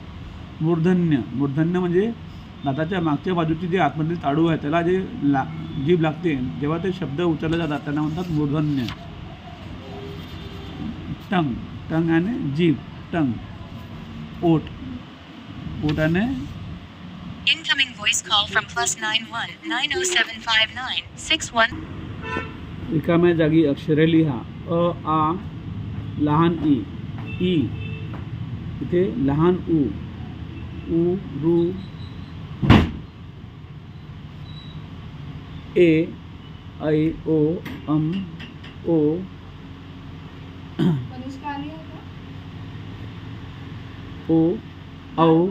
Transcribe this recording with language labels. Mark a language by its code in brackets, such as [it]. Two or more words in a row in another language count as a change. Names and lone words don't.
[mr] मूर्धन्य म्हणजे दाताच्या मागच्या बाजूची जे आतमधली ताडू आहे त्याला जे जीभ लागते जेव्हा ते शब्द उचलले जातात त्यांना म्हणतात मूर्धन्य. टंग आणि जीभ. टंग. ओठ आणि [en] Incoming voice call from +91 90759 61. [mr] रिकाम्या जागी अक्षरे लिहा. अ, आ, लहान ई, इथे लहान उ, रू, ए, ऐ, ओ, ओ, ओ, औ,